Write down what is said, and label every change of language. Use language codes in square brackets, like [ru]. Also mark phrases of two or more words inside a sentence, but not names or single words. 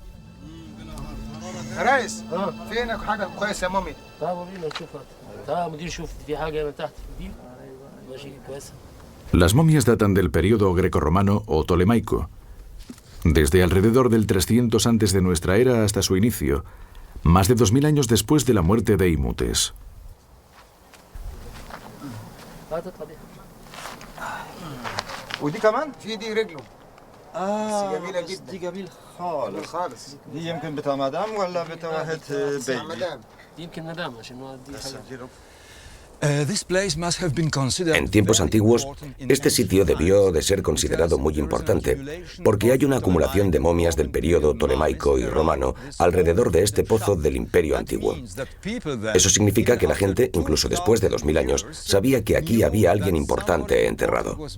[es] Las momias datan del período grecorromano o tolemaico, desde alrededor del 300 antes de nuestra era hasta su inicio, más de 2000 años después de la muerte de Imhotep. [ar] ودي كمان في دي رجله بس جميله جدا دي جميل خالص دي يمكن بتاع مدام ولا بتاع واحد بيبي دي يمكن مدام عشان دي [es] En tiempos antiguos, este sitio debió de ser considerado muy importante, porque hay una acumulación de momias del período tolemaico y romano alrededor de este pozo del Imperio Antiguo. Eso significa que la gente, incluso después de 2000 años, sabía que aquí había alguien importante enterrado.